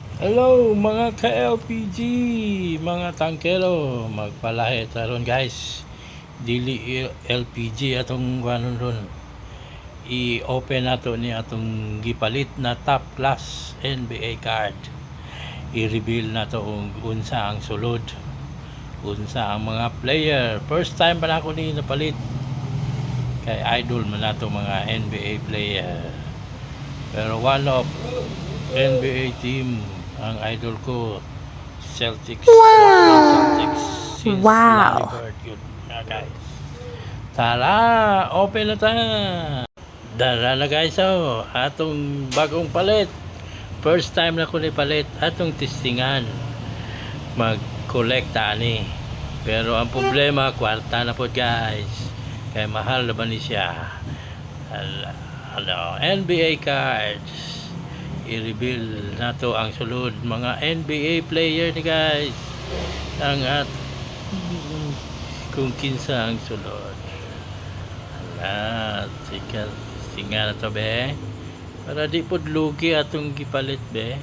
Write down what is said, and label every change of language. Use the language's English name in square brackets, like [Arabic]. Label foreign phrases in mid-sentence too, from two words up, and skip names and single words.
[Cebuano] Hello mga ka-LPG, mga tangkero, magpalahi taron guys. Dili LPG atong kuanon ron. I-open nato ni atong gipalit na [English] top class NBA card. [Cebuano] I-reveal nato kung unsa ang sulod. Unsa ang mga player. [English] First time [Cebuano] pa na ako ni napalit. Kay idol man nato mga [English] NBA player. [Cebuano] Pero [English] one of NBA team [Cebuano] ang idol ko, Celtics. Celtics since Larry Wow. Bird yun guys. Tara, open na ta. Dara na guys, atong bagong palit. [English] First time [Cebuano] na ko ni palit atong testingan. Mag-collect ani. Pero ang problema, kwarta na po guys. Kaya mahal na ba ni siya? [English] NBA cards. [Cebuano] I-reveal nato ang sulod mga [English] NBA player [Cebuano] ni guys ang at kung kinsa ang sulod ala singa na to be para di pod lugi atong gipalit be.